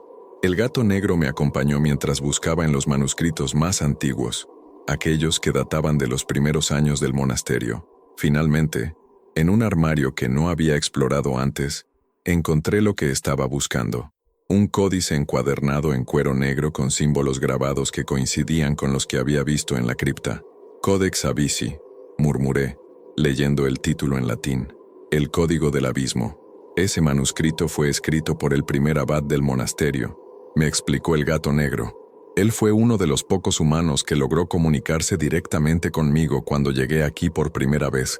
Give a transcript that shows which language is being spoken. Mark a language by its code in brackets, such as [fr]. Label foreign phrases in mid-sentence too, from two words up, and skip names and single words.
[es] El gato negro me acompañó mientras buscaba en los manuscritos más antiguos, aquellos que databan de los primeros años del monasterio. Finalmente, en un armario que no había explorado antes, encontré lo que estaba buscando. Un códice encuadernado en cuero negro con símbolos grabados que coincidían con los que había visto en la cripta. Codex Abyssi, murmuré, leyendo el título en latín. El Código del Abismo. Ese manuscrito fue escrito por el primer abad del monasterio, me explicó el gato negro. Él fue uno de los pocos humanos que logró comunicarse directamente conmigo cuando llegué aquí por primera vez.